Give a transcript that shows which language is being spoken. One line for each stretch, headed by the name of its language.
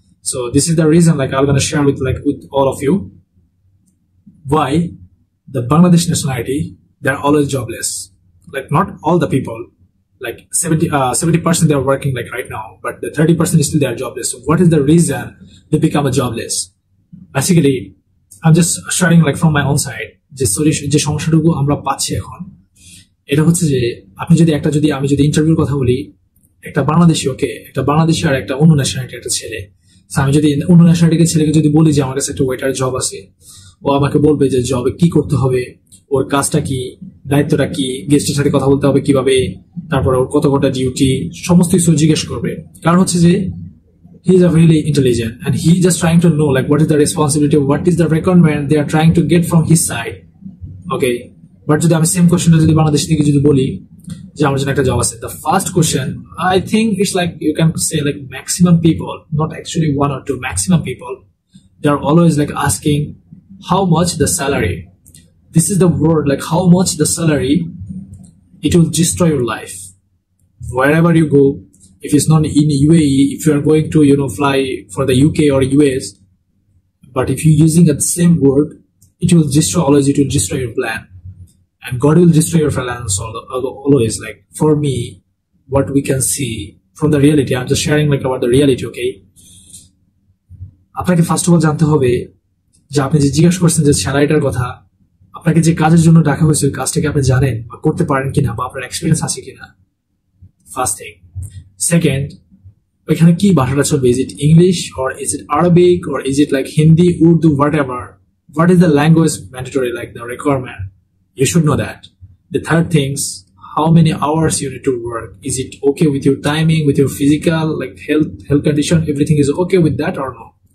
English: So this is the reason like I'm gonna share with all of you why the Bangladesh nationality, they're always jobless. Like not all the people, like 70% they are working like right now, but the 30% is still they are jobless. So what is the reason they become a jobless? Basically, I'm just sharing like from my own side
Bangla: যে solution, যে সমস্যাটুকু আমরা পাচ্ছি এখন, এটা হচ্ছে যে আমি যদি ইন্টারভিউর কথা বলি, একটা বাংলাদেশি, একটা বাংলাদেশি আর একটা অন্য ন্যাশনালিটি একটা ছেলে, আমি যদি অন্য ন্যাশনালিটির ছেলেকে যদি বলি যে আমার কাছে একটা ওয়েটার জব আছে, ও আমাকে বলবে যে জবে কি করতে হবে, ওর কাজটা কি, দায়িত্বটা কি, গেস্টের সাথে কথা বলতে হবে কিভাবে, তারপরে ওর কত কটা ডিউটি, সমস্ত কিছু জিজ্ঞেস করবে। কারণ হচ্ছে যে
English: he is a really intelligent, and he just trying to know like what is the responsibility, what is the requirement they are trying to get from his side. Okay, but
Bangla: যদি আমি same কোশ্চেনটা যদি বাংলাদেশ থেকে যদি বলি যে আমার জন্য একটা জব আছে,
English: the first question I think it's like you can say like maximum people, not actually one or two, maximum people, they are always like asking how much the salary. This is the word, like how much the salary, it will destroy your life wherever you go. If it's not in UAE, if you are going to fly for the UK or US, but if you're using the same word, it will destroy, always it will destroy your plan, and God will destroy your finance always. Like for me, what we can see from the reality, I'm just sharing like about the reality.
Bangla: Okay, আপনাকে
English: first of all
Bangla: জানতে হবে যে আপনি যে জিজ্ঞাসা করছেন যে স্যালারিটার কথা, আপনাকে যে কাজের জন্য ডাকা হয়েছে ওই কাজটাকে আপনি জানেন বা করতে পারেন কিনা, বা আপনার এক্সপিরিয়েন্স আছে কিনা,
English: First thing.
Bangla: সেকেন্ড, ওইখানে কি ভাষাটা চলবে,
English: Is it English or is it Arabic or is it like Hindi, Urdu, whatever, what is the language mandatory, like the requirement, you should know that. The third things, how many hours you need to work, is it okay with your timing, with your physical like health condition, everything is okay with that or no?